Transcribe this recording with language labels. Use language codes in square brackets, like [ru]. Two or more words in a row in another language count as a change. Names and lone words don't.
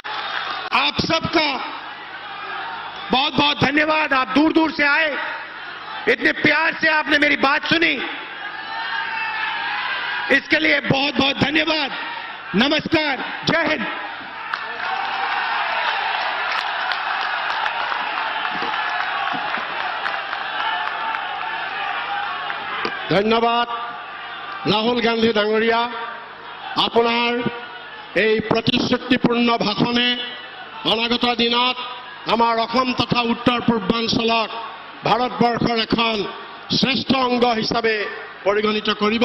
[hi] आप सबका बहुत बहुत धन्यवाद। आप दूर दूर से आए, इतने प्यार से आपने मेरी बात सुनी, इसके लिए बहुत बहुत धन्यवाद। नमस्कार, जय हिंद। [as] ধন্যবাদ রাহুল গান্ধী ডাঙৰীয়া, আপোনাৰ এই প্ৰতিশ্ৰুতিপূৰ্ণ ভাষণে অনাগত দিনত আমাৰ অসম তথা উত্তৰ পূৰ্বাঞ্চলক ভাৰতবৰ্ষৰ এখন শ্ৰেষ্ঠ অংগ হিচাপে পৰিগণিত কৰিব।